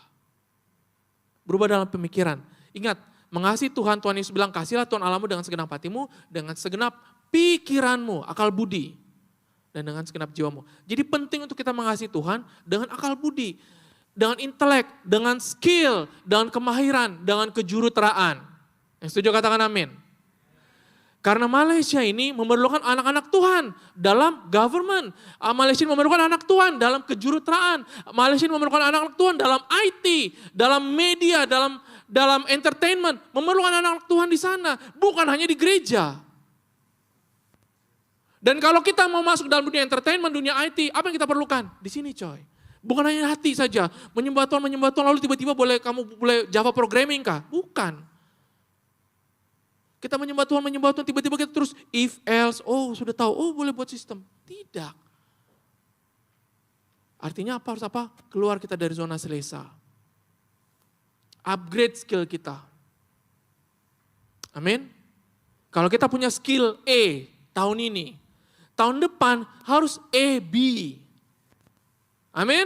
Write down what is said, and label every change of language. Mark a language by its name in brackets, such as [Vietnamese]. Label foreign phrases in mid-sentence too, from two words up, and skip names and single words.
[Malay] Berubah dalam pemikiran. Ingat, mengasihi Tuhan, Tuhan Yesus bilang, kasihlah Tuhan Allahmu dengan segenap hatimu, dengan segenap pikiranmu, akal budi, dan dengan segenap jiwamu. Jadi penting untuk kita mengasihi Tuhan dengan akal budi, dengan intelek, dengan skill, dengan kemahiran, dengan kejuruteraan. Yang setuju katakan amin. Karena Malaysia ini memerlukan anak-anak Tuhan dalam government. Malaysia memerlukan anak Tuhan dalam kejuruteraan. Malaysia memerlukan anak-anak Tuhan dalam IT, dalam media, dalam entertainment. Memerlukan anak-anak Tuhan di sana, bukan hanya di gereja. Dan kalau kita mau masuk dalam dunia entertainment, dunia IT, apa yang kita perlukan? Di sini coy. Bukan hanya hati saja, menyembah Tuhan lalu tiba-tiba kamu boleh [English] Java programming [Malay] kah? Bukan. Kita menyembah Tuhan, tiba-tiba kita terus [English] if, else, [Malay] sudah tahu, boleh buat sistem. Tidak. Artinya apa? Harus apa? Keluar kita dari zona selesa. [English] Upgrade skill [Malay] kita. Amin. Kalau kita punya skill A tahun ini, tahun depan harus A, B.